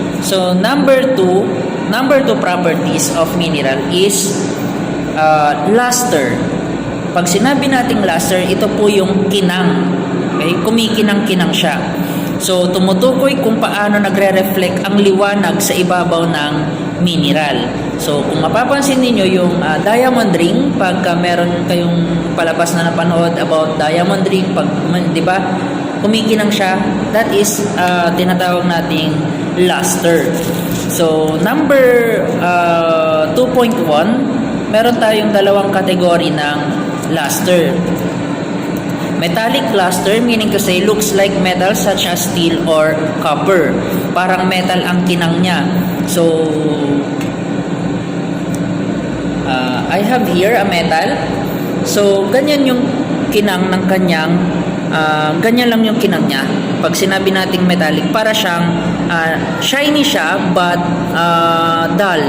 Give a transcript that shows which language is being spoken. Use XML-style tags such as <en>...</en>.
<en>So, number two properties of mineral is luster.</en> <tl>Pag sinabi nating luster, ito po yung kinang. Okay? Kumikinang-kinang siya. So, tumutukoy kung paano nagre-reflect ang liwanag sa ibabaw ng mineral. So, kung mapapansin niyo yung diamond ring, pagka meron kayong palabas na napanood about diamond ring, di ba? Kumikinang siya,</tl> <en>that is</en> <tl>tinatawag nating luster. So, number 2.1, meron tayong dalawang kategory ng luster.</tl> <en>Metallic luster, meaning to say, looks like metal such as steel or copper.</en> <tl>Parang metal ang kinang niya.</tl> <en>So, I have here a metal.</en> <tl>So, ganyan yung kinang ng kanyang ganyan lang yung kinang niya. Pag sinabi nating metallic, para siyang shiny siya but dull.</tl>